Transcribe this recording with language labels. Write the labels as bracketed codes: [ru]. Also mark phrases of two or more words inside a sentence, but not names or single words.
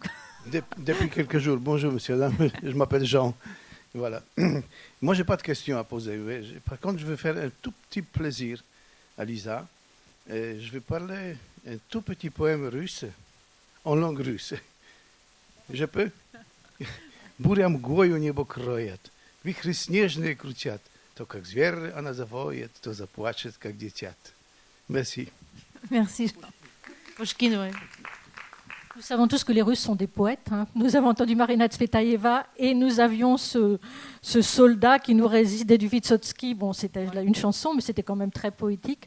[fr] Depuis quelques jours. Bonjour, monsieur, madame. Je m'appelle Jean. Voilà. Moi, je n'ai pas de questions à poser. Par contre, je vais faire un tout petit plaisir à Lisa. Je vais parler un tout petit poème russe, en langue russe. Je peux? [ru] Буря мглою небо кроет, вихри снежные крутят. То как зверь она завоет, то заплачет, как дитят. [fr] Merci. Merci. Pushkin, oui. Nous savons tous que les Russes sont des poètes. Nous avons entendu Marina Tsvetaeva et nous avions ce soldat qui nous résistait du Vysotsky. Bon, c'était une chanson, mais c'était quand même très poétique.